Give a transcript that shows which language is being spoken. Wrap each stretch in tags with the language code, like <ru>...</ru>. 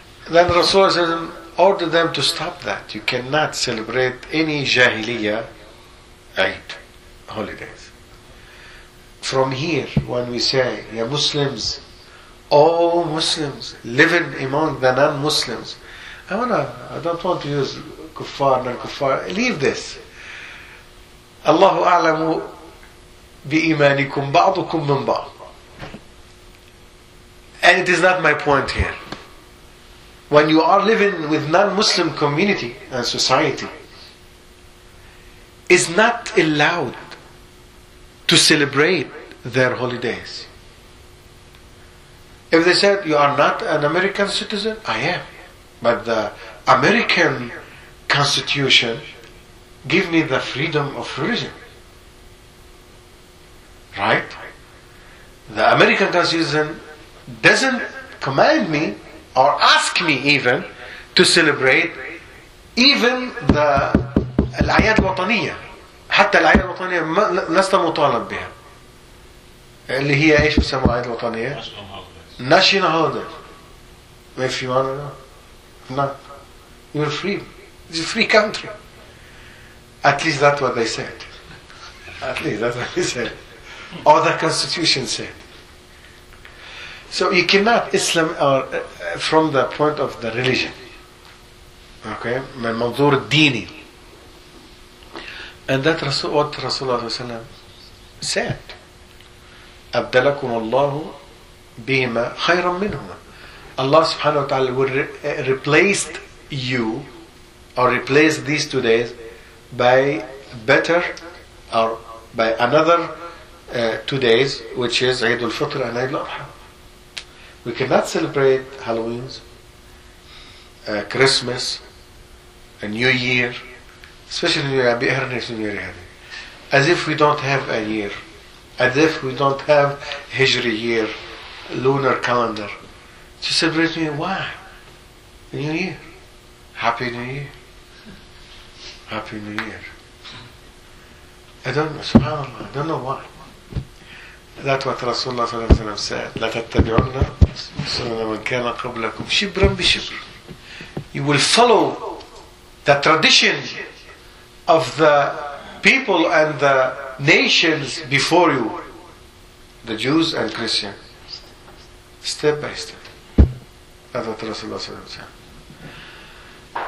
<en>then Rasulullah ordered them to stop that you cannot celebrate any Jahiliya Eid holidays from here when we say ya Muslims all Muslims living among the non-Muslims I don't want to use kuffar non-kuffar leave this</en> <ar>الله أعلم بإيمانكم بعضكم من بعض.</ar> <en>And it is not my point here. When you are living with non-Muslim community and society, is not allowed to celebrate their holidays. If they said, you are not an American citizen, I am. But the American constitution gives me the freedom of religion. Right? The American constitution doesn't command me or ask me even to celebrate even the</en> <ar>العياد الوطنية. حتى العياد الوطنية لست مطالب بها. اللي هي ايش بسموها العياد الوطنية؟</ar> <en>National holiday. If you want to know. No. You're free. It's a free country. At least that's what they said. At least that's what they said. Or the constitution said. So you cannot Islam or from the point of the religion. Okay?</en> <ar>من منظور الديني.</ar> <en>And that what Rasulullah said.</en> <ar>أبدلكم الله بهما خيرا منهما.</ar> <en>Allah subhanahu wa ta'ala will replace you or replace these 2 days by better or by another 2 days, which is Eid al-Fitr and Eid al-Adha. We cannot celebrate Halloween, Christmas, a New Year, especially New Year, as if we don't have a year, as if we don't have Hijri year, lunar calendar. To celebrate New Year, why? New Year. Happy New Year. Happy New Year. I don't know, subhanAllah, I don't know why. That's what Rasulullah صلى الله عليه وسلم said.</en> <ar>لا تتبعونا سنة من كان قبلكم شبرا بشبر.</ar> <en>You will follow the tradition of the people and the nations before you, the Jews and Christians, step by step. That's what Rasulullah صلى الله عليه وسلم said.</en>